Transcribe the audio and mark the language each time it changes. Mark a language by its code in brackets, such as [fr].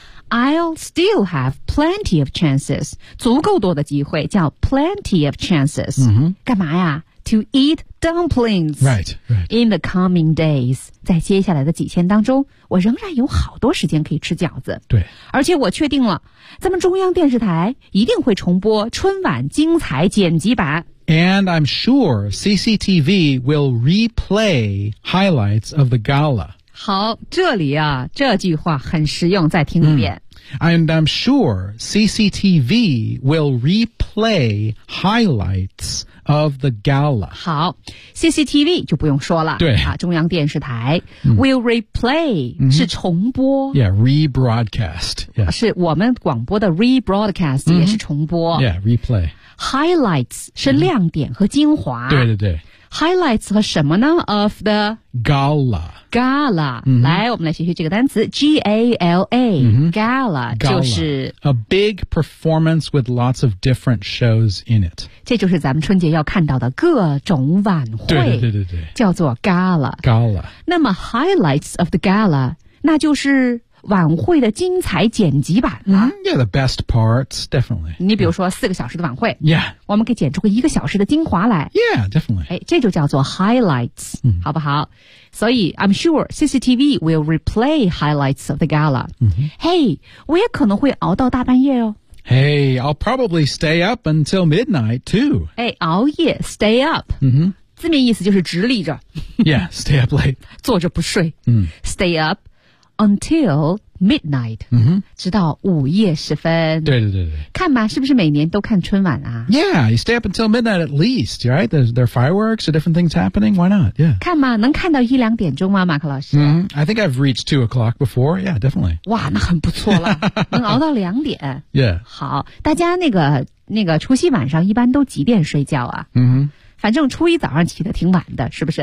[en] I'll still have plenty of chances. [zh] 足够多的机会叫 [en] plenty of chances.、 Mm-hmm. [zh] 干嘛呀 [en] ?To eat dumplings. Right, right. In the coming days. [zh] 在接下来的几天当中我仍然有好多时间可以吃饺子。对。而且我确定了咱们中央电视台一定会重播春晚精彩剪辑版。 [en] And I'm sure CCTV will replay highlights of the gala. [zh] 好，这里啊，这句话很实用，再听一遍。 [en] And I'm sure CCTV will replay highlights of the gala. [zh] 好 ,CCTV 就不用说了。对。啊、中央电视台、嗯、 [en] will replay、 [zh] 嗯、是重播。 [en] Yeah, rebroadcast.、Yeah. [zh] 是我们广播的 rebroadcast、嗯、也是重播。 [en] Yeah, replay. [zh] Highlights 是亮点和精华。嗯、对对对。 Highlights 和什么呢 ? [en] of the gala. Gala.、 Mm-hmm. [zh] 来我们来学习这个单词 ,G-A-L-A,、 mm-hmm. gala, 就是。 [en] A big performance with lots of different shows in it. [zh] 这就是咱们春节要看到的各种晚会。对对对对对。叫做 gala。 [en] Gala。 [zh] 那么 [en] highlights of the gala, [zh] 那就是晚会的精彩剪辑版了、 [en] mm-hmm. Yeah, the best parts, definitely. [zh] 你比如说四个小时的晚会 [en] Yeah. [zh] 我们可以剪出个一个小时的精华来 [en] Yeah, definitely. [zh] 哎，这就叫做 highlights,、 mm-hmm. 好不好？所以 [en] I'm sure CCTV will replay highlights of the gala.、 Mm-hmm. [zh] Hey, 我也可能会熬到大半夜哦。 [en] Hey, I'll probably stay up until midnight, too. [zh] 哎，熬夜 stay up. Mm-hmm. 字面意思就是直立着。 [en] Yeah, stay up late. [zh] 坐着不睡。 Mm. [en] Stay up. Until midnight,、 mm-hmm. [zh] 直到午夜时分。对对对对。看吧，是不是每年都看春晚啊 [en] ？Yeah, you stay up until midnight at least, right? There are fireworks, are different things happening. Why not? Yeah. [zh] 看吗？能看到一两点钟吗，马克老师 [en] ？Mm-hmm. I think I've reached 2 o'clock before. Yeah, definitely. [zh] 哇，那很不错了，能熬到两点。 [en] Yeah. [zh] 好，大家那个除夕晚上一般都几点睡觉啊？嗯、mm-hmm.。反正初一早上起得挺晚的，是不是